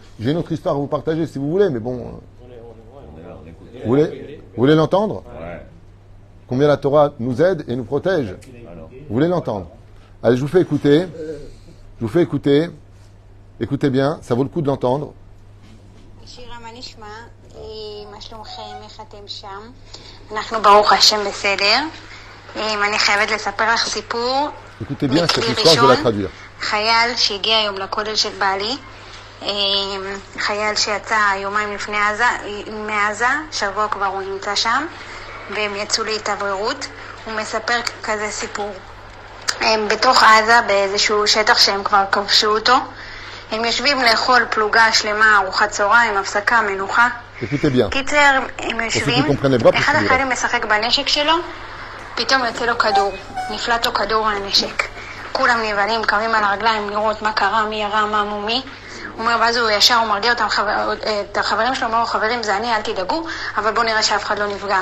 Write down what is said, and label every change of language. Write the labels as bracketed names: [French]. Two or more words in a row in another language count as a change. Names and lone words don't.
[French] J'ai une autre histoire à vous partager si vous voulez, mais bon. Vous voulez l'entendre? Ouais. Combien la Torah nous aide et nous protège? Vous voulez l'entendre? Allez, je vous fais écouter. Je vous fais écouter. Écoutez bien, ça vaut le coup de l'entendre. [Hebrew] שירה, מה נשמע? מה שלומכם? איך אתם שם? אנחנו ברוך השם בסדר. אני חייבת לספר לך סיפור. [French] Écoutez bien cette [Hebrew] מכלי [French] histoire, je vais la [Hebrew] ראשון, [French] traduire. [Hebrew] חייל שהגיע היום לכולל של בעלי, חייל שיצא יומיים לפני מעזה, שבוע כבר הוא נמצא שם, והם יצאו להתאווררות. הוא מספר כזה סיפור. הם בתוך עזה, באיזשהו שטח שהם כבר כבשו אותו. הם יושבים לאכול פלוגה שלמה, ארוחת צהריים, הפסקה, מנוחה. [French] Écoutez bien. [Hebrew] קיצר, הם יושבים, אחד החיילים משחק בנשק שלו, פתאום יוצא לו כדור, נפלט לו כדור על הנשק. כולם נבהלים, קמים על הרגליים לראות מה קרה, מי ירה, מה מומי. הוא אומר, ואז הוא ישר, הוא מרגיע את החברים שלו, אומר, חברים, זה אני, אל תדאגו, אבל בואו נראה שאף אחד לא נפגע.